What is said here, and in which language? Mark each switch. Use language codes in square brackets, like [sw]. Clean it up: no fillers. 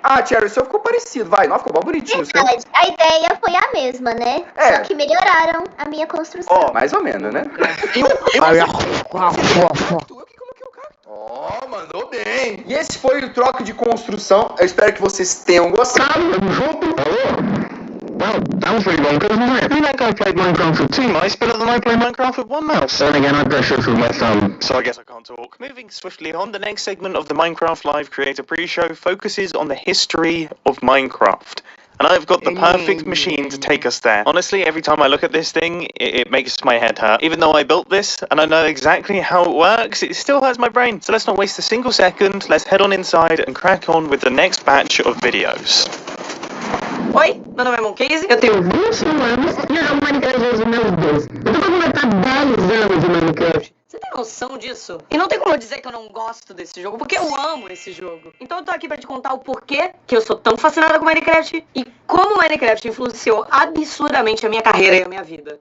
[pt] Ah, Thierry, o seu ficou parecido, vai. Não, ficou bem bonitinho o seu. Verdade. A ideia foi a mesma, né? É. Só que melhoraram a minha construção. Ó, mais ou menos, né? Ai, Ó, mandou bem. E esse foi o troca de construção. Eu espero que vocês tenham gostado. [en] Well, that was really long, because I think I played Minecraft with 2 mice better than I play Minecraft with 1 mouse. Then again, I pressure through my thumb. So I guess I can't talk. Moving swiftly on, the next segment of the Minecraft Live Creator Pre-Show focuses on the history of Minecraft. And I've got the perfect machine to take us there. Honestly, every time I look at this thing, it makes my head hurt. Even though I built this, and I know exactly how it works, it still hurts my brain. So let's not waste a single second, let's head on inside and crack on with the next batch of videos. [pt] Oi, meu nome é Moncase, eu tenho 21 anos e eu jogo Minecraft desde os meus 12. Eu tô pra completar 10 anos de Minecraft. Você tem noção disso? E não tem como eu dizer que eu não gosto desse jogo, porque eu amo esse jogo. Então eu tô aqui pra te contar o porquê que eu sou tão fascinada com Minecraft e como Minecraft influenciou absurdamente a minha carreira e a minha vida.